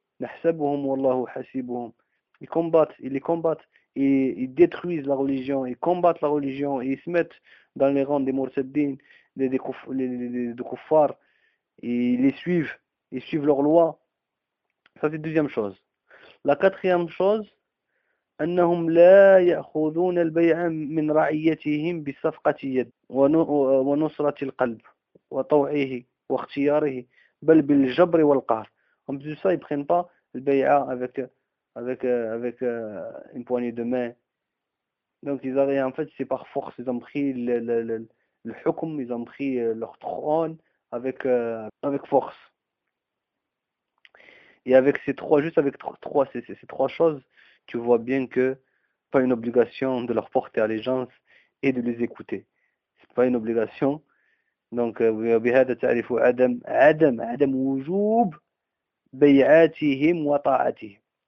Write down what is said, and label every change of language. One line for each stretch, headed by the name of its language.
Arabic: نحسبهم والله حسيبهم.
French: Ils combattent, ils détruisent la religion, ils combattent la religion, ils se mettent dans les rangs des Mursaddin, des Kuffar, et ils suivent leurs lois. Ça c'est la deuxième chose. La quatrième chose,
Arabic: أنهم لا يأخذون البيع من رعيتهم بصفقة يد ونصرة القلب وطوعه واختياره بل بالجبر والقهر.
French: En plus de ça, ils ne prennent pas le bay'a avec une poignée de main. Donc ils avaient, en fait, c'est par force, ils ont pris le hukm, ils ont pris leur trône avec force. Et avec ces trois, juste avec ces trois choses, tu vois bien que pas une obligation de leur porter allégeance et de les écouter. pas une obligation.
Arabic: Donc, بهذا تعرف عدم وجوب بيعاتهم وطاعتهم.